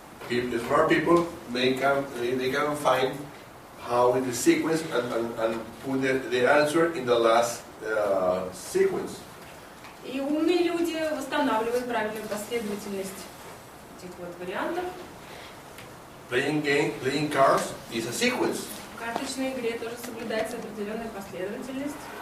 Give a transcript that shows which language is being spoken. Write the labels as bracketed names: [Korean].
[English] Smart people they can find how is the sequence and put the answer in the last sequence. [Russian] И умные люди восстанавливают правильную последовательность этих вот вариантов. [English] Playing cards is a sequence. [Russian] В карточной игре тоже соблюдается определенная последовательность.